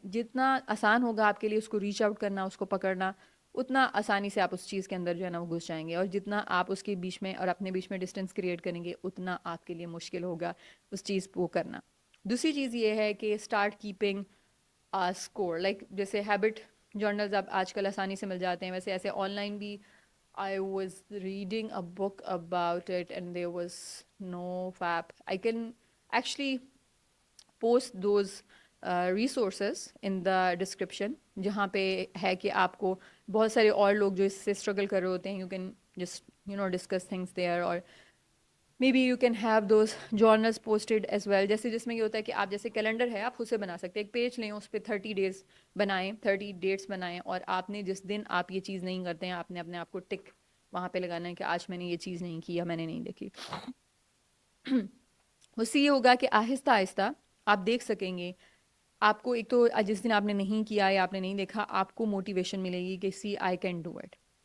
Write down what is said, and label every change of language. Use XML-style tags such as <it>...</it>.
<ur>جتنا آسان ہوگا آپ کے لیے اس کو ریچ آؤٹ کرنا, اس کو پکڑنا, اتنا آسانی سے آپ اس چیز کے اندر جو ہے نا وہ گھس جائیں گے. اور جتنا آپ اس کے بیچ میں اور اپنے بیچ میں ڈسٹینس کریٹ کریں گے اتنا آپ کے لیے مشکل ہوگا اس چیز کو کرنا. دوسری چیز یہ ہے کہ</ur> <en>start keeping score,</en> <ur>لائک جیسے ہیبٹ جرنلز اب آج کل آسانی سے مل جاتے ہیں, ویسے ایسے آن لائن بھی.</ur> <en>I was reading a book about it and there was no app. I can actually post those resources in the description,</en> <ur>جہاں پہ ہے کہ آپ کو بہت سارے اور لوگ جو اس سے اسٹرگل کر رہے ہوتے ہیں,</ur> <en>you can just discuss things there, or maybe you can have those journals posted as well.</en> <ur>جیسے جس میں یہ ہوتا ہے کہ آپ جیسے کیلنڈر ہے آپ خود سے بنا سکتے ہیں, ایک پیج لیں اس پہ 30 days بنائیں, 30 dates بنائیں, اور آپ نے جس دن آپ یہ چیز نہیں کرتے ہیں آپ نے اپنے آپ کو ٹک وہاں پہ لگانا ہے کہ آج میں نے یہ چیز نہیں کی یا میں نے نہیں دیکھی. اس سے یہ ہوگا کہ آہستہ آہستہ آپ دیکھ سکیں گے, آپ کو ایک تو جس دن آپ نے نہیں کیا یا آپ نے نہیں دیکھا آپ کو موٹیویشن ملے گی کہ</ur> <en>See I can do it.</en>